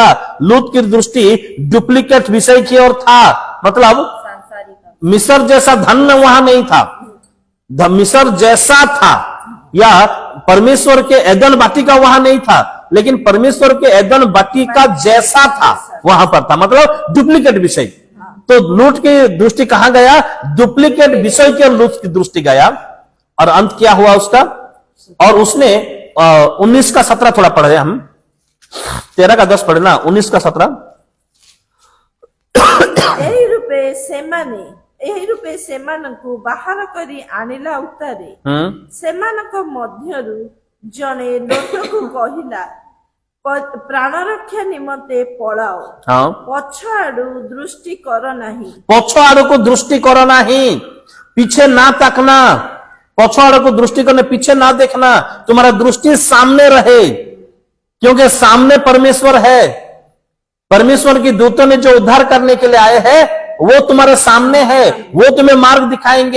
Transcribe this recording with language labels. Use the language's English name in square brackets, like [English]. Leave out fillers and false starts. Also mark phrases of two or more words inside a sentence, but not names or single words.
[Hindi] लूत की दृष्टि डुप्लीकेट विषय की ओर था, मतलब मिस्र जैसा धन वहां नहीं था, मिस्र जैसा था, या परमेश्वर के एदन वाटिका वहां नहीं था, लेकिन परमेश्वर के एदन वाटिका जैसा था वहां पर था, मतलब डुप्लीकेट विषय। तो लूत की दृष्टि कहां गया? डुप्लीकेट विषय की लूत की दृष्टि गया, और अंत क्या हुआ उसका? और उसने 19 का 17 थोड़ा पढ़े हम, 13 का 10 पढ़े ना, 19 का 17। [Odia] ଏହି ରୂପେ ସେମାନଙ୍କୁ ବାହାର କରି ଆଣିଲା ଉତ୍ତାରେ ସେମାନଙ୍କ ମଧ୍ୟରୁ ଜଣେ ଲୋକକୁ କହିଲା, ପ୍ରାଣ ରକ୍ଷା ନିମନ୍ତେ ପଳାଅ, ପଛ ଆଡୁ ଦୃଷ୍ଟି କର ନାହିଁ। ପଛ ଆଡକୁ ଦୃଷ୍ଟି କର ନାହିଁ, [Hindi] पीछे ना ताकना, [Odia] ପଛ ଆଡ଼କୋ ଦୃଷ୍ଟି କରନେ, [Hindi] पीछे ना देखना, तुम्हारा दृष्टि सामने रहे, क्योंकि सामने परमेश्वर है। परमेश्वर की दूतों ने जो उद्धार करने के लिए आए हैं वो तुम्हारे सामने है, वो तुम्हें मार्ग दिखाएंगे।